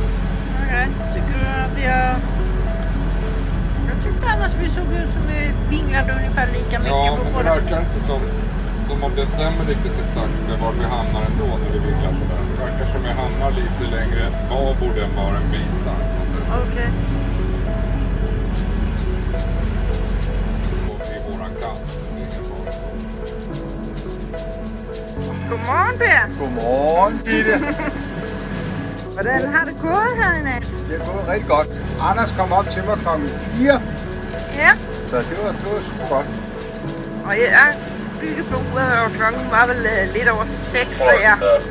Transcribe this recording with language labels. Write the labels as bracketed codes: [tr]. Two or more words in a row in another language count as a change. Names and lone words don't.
[sv] Okej, tycker du att vi har... Jag tyckte annars vi såg ut som vi vinglade ungefär lika mycket ja, på men det verkar inte som om det stämmer riktigt exakt med var vi hamnar ändå när vi vinglar sådär. Det verkar som vi hamnar lite längre babord än vad den visar. Okej. Och i våran kant. [da] Godmorgen, Per. Godmorgen, Gitte. Hvordan har det gået her i nat? Det er gået rigtig godt. Anders kom op til mig klokken 4. Ja. Så det var super godt. Og jeg kiggede på uret, og klokken var vel lidt over 6, da jeg...